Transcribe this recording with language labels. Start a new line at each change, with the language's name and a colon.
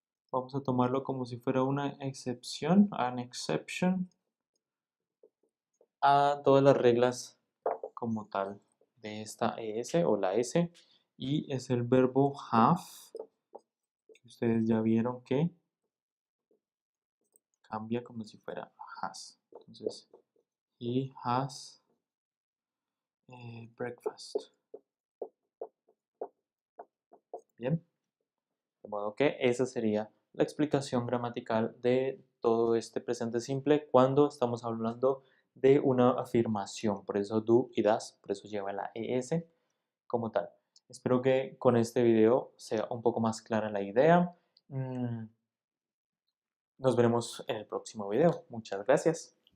Spanish: Vamos a tomarlo como si fuera una excepción,
English: an exception,
Spanish: a todas las reglas como tal de esta ES o la S, y es el verbo have, que ustedes ya vieron que cambia como si fuera has. Entonces,
English: he has breakfast.
Spanish: Bien. De modo que esa sería la explicación gramatical de todo este presente simple cuando estamos hablando de una afirmación. Por eso do y das, por eso lleva la es como tal. Espero que con este video sea un poco más clara la idea. Nos veremos en el próximo video. Muchas gracias.